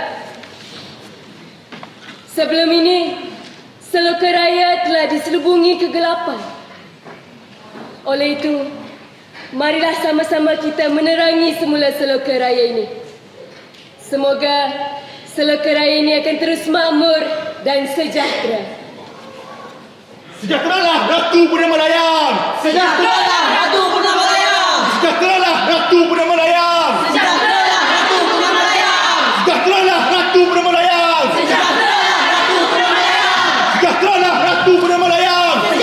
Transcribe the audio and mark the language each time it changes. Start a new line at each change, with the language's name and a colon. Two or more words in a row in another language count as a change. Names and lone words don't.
Malay: Sebelum ini, seloka raya telah diselubungi kegelapan. Oleh itu, marilah sama-sama kita menerangi semula seloka raya ini. Semoga seloka raya ini akan terus makmur dan sejahtera. Sejahteralah Ratu Purnama Layang! Sejahteralah Ratu Purnama Layang! Sejahteralah Ratu Purnama Layang! Sejahteralah Ratu Purnama Layang! Sejahteralah Ratu Purnama Layang! Sejahteralah Ratu Purnama Layang! Sejahteralah Ratu Purnama Layang!